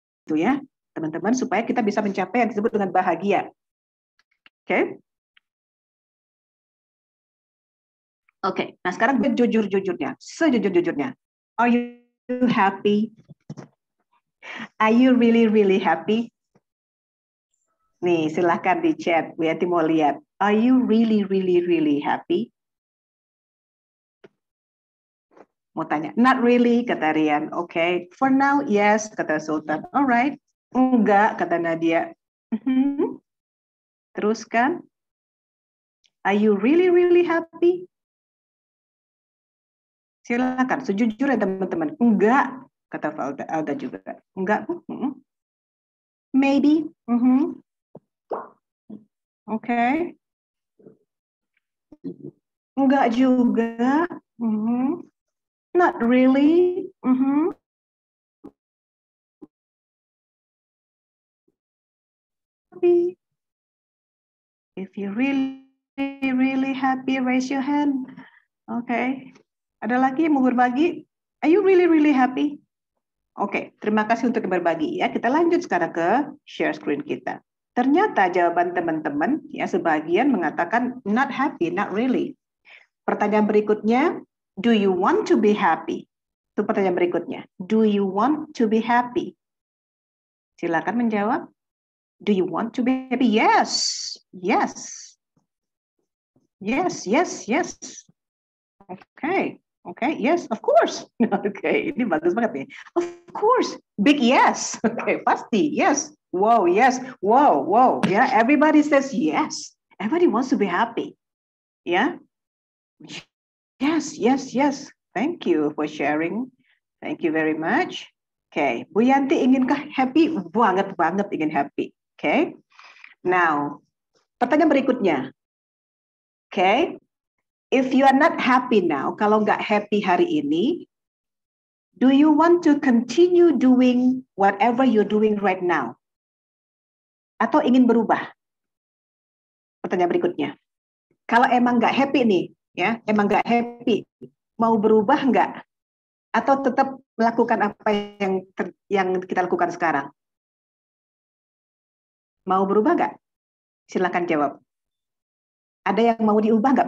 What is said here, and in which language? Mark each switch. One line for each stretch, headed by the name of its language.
Indonesian: itu ya, teman-teman, supaya kita bisa mencapai yang disebut dengan bahagia. Oke? Oke, nah sekarang jujur-jujurnya, sejujur-jujurnya.
English: Are you happy? Are you really, really happy?
Indonesian: Nih, silahkan di chat, Bu Yanti mau lihat.
English: Are you really, really, really happy?
Indonesian: Mau tanya,
English: not really, kata Rian. Okay, for now, yes, kata Sultan.
Indonesian: Alright, enggak, kata Nadia. Teruskan.
English: Are you really, really happy?
Indonesian: Silakan, sejujurnya teman-teman. Enggak, kata Alda juga. Enggak, maybe. Okay. Enggak juga.
English: Not really. Happy. If you really happy, raise your hand. Okay.
Indonesian: Ada lagi yang mau berbagi?
English: Are you really happy?
Indonesian: Oke, terima kasih untuk berbagi ya. Kita lanjut sekarang ke share screen kita. Ternyata jawaban teman-teman ya sebagian mengatakan
English: not happy, not really.
Indonesian: Pertanyaan berikutnya,
English: do you want to be happy?
Indonesian: Itu pertanyaan berikutnya.
English: Do you want to be happy?
Indonesian: Silakan menjawab.
English: Do you want to be happy? Yes. Yes. Yes, yes, yes. Okay. Okay, yes, of course. Okay,
Indonesian: ini bagus banget nih.
English: Of course, big yes. Okay, pasti, yes. Wow, yes. Wow, wow. Yeah, everybody says yes. Everybody wants to be happy. Yeah. Yes, yes, yes. Thank you for sharing. Thank you very much. Okay,
Indonesian: Bu Yanti inginkah happy? Banget ingin happy. Okay. Now, pertanyaan berikutnya. Okay.
English: If you are not happy now,
Indonesian: kalau nggak happy hari ini,
English: do you want to continue doing whatever you're doing right now?
Indonesian: Atau ingin berubah? Pertanyaan berikutnya. Kalau emang nggak happy nih, ya, emang nggak happy, mau berubah nggak? Atau tetap melakukan apa yang kita lakukan sekarang? Mau berubah nggak? Silakan jawab. Ada yang mau diubah nggak?